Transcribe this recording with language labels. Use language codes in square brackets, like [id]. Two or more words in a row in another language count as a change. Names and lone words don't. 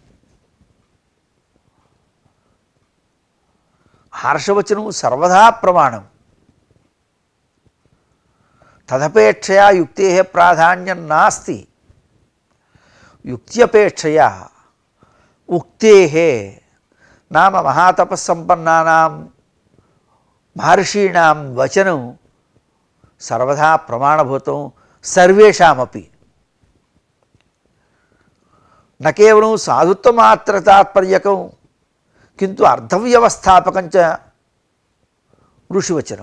[sa] हर्षवचनं सर्वदा प्रमाणम्। तदपेक्षया युक्तेः प्राधान्यं नास्ति। युक्त्यपेक्षया उक्तेः नाम महातपस्सम्पन्नानां మహర్షీణాం వచనం సర్వదా ప్రమాణభూతం సర్వేషామపి. న కేవలం సాధుత్వమాత్ర తాత్పర్యకం కింటు అర్థవ్యవస్థాపకం చ ఋషివచనం.